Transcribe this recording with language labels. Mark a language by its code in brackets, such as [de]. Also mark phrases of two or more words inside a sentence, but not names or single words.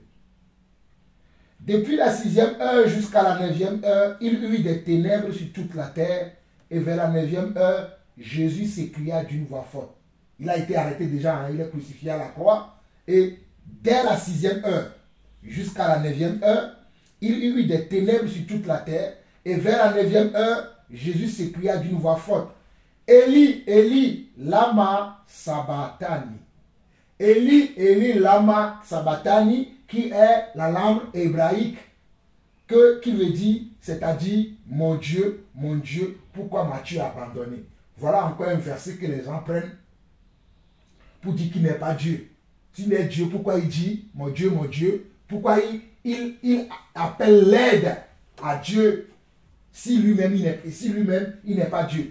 [fr] Depuis la 6e heure jusqu'à la 9e heure, il y eut des ténèbres sur toute la terre, et vers la 9e heure, Jésus s'écria d'une voix forte. Il a été arrêté déjà, il est crucifié à la croix, et dès la 6e heure jusqu'à la 9e heure, il y eut des ténèbres sur toute la terre, et vers la 9e heure, Jésus s'écria d'une voix forte. [arc] אלי אלי למא שבקתני. אלי אלי למא שבקתני, [fr] qui est la langue hébraïque, qui veut dire, c'est-à-dire, mon Dieu, pourquoi m'as-tu abandonné? Voilà encore un verset que les gens prennent pour dire qu'il n'est pas Dieu. S'il est Dieu, pourquoi il dit, mon Dieu, pourquoi il appelle l'aide à Dieu si lui-même il n'est pas Dieu?